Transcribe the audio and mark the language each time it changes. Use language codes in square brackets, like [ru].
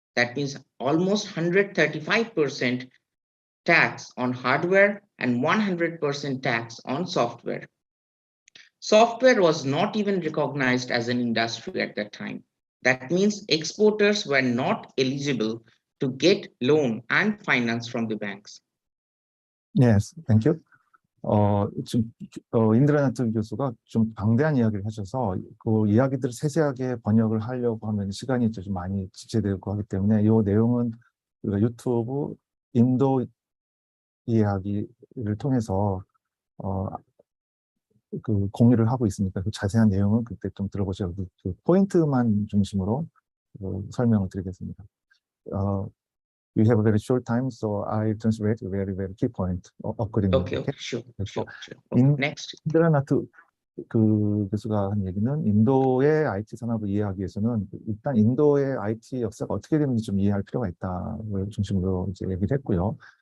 [en] That means almost 135% tax on hardware and 100% tax on software. Software was not even recognized as an industry at that time. That means exporters were not eligible to get loan and finance from the banks. Yes, thank you. [ko] 지금 인드라나트 교수가 좀 방대한 이야기를 하셔서 그 이야기들을 세세하게 번역을 하려고 하면 시간이 좀 많이 지체되고 하기 때문에 이 내용은 우리가 유튜브 인도 이야기를 통해서 그 공유를 하고 있으니까 그 자세한 내용은 그때 좀 들어보셔야 그 포인트만 중심으로 설명을 드리겠습니다. [en] We have a very short time, so I translate a very, very key point accordingly. Okay, sure. Next. [ko] 인드라나트 그 교수가 한 얘기는 인도의 IT 산업을 이해하기 위해서는 일단 인도의 IT 역사가 어떻게 되는지 좀 이해할 필요가 있다를 중심으로 이제 얘기를 했고요.